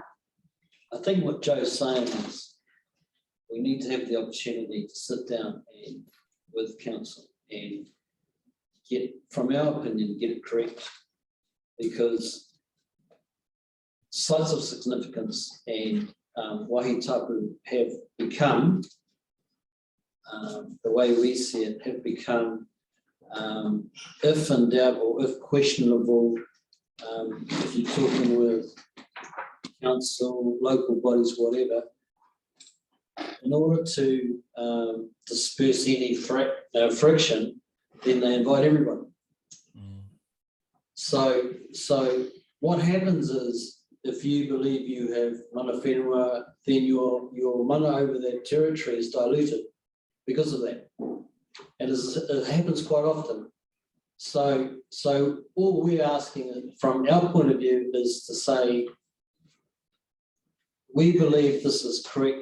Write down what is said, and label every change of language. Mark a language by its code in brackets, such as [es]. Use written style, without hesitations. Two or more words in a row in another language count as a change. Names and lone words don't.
[en] I think what Joe's saying is we need to have the opportunity to sit down and with council and get, from our opinion, get it correct, because sites of significance and [mi] wāhi tapu [en] have become, the way we see it, have become, if in doubt or if questionable, if you're talking with council, local bodies, whatever, in order to disperse any friction, then they invite everybody. So what happens is, if you believe you have [mi] mana whenua, [en] then your mana over that territory is diluted because of that. And it happens quite often. So all we're asking from our point of view is to say, we believe this is correct.